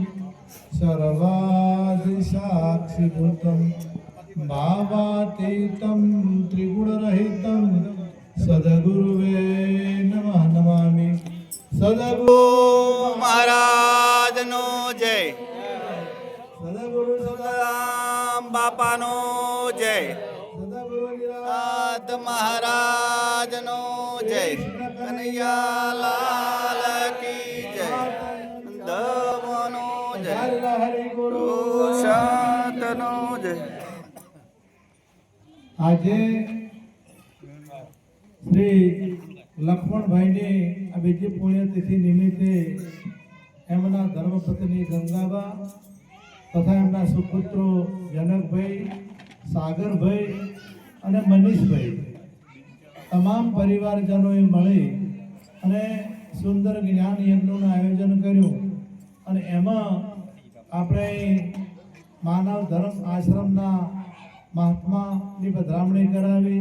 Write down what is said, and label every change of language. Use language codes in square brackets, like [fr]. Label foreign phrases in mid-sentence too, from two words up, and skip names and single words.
[sa] सर्वादिसाक्षिभूतं भावातीतं त्रिगुणरहितं सद्गुरुवे नमः नमामि। [gu] सद्गुरु મહારાજ નો જય, सद्गुरु સદારામ બાપા નો જય, सद्गुरु નાથ મહારાજ નો જય, [hi] कन्हैया लाल की जय, [gu] દેવ નો જય, हरि गुरु શાંત નો જય। આજે શ્રી લક્ષ્મણભાઈની આ બીજી પુણ્યતિથિ નિમિત્તે એમના ધર્મપત્ની ગંગાબા તથા એમના સુપુત્રો જનકભાઈ, સાગરભાઈ અને મનીષભાઈ તમામ પરિવારજનોએ મળી અને સુંદર જ્ઞાન યજ્ઞનું આયોજન કર્યું અને એમાં આપણે માનવ ધર્મ આશ્રમના મહાત્માની પધરામણી કરાવી।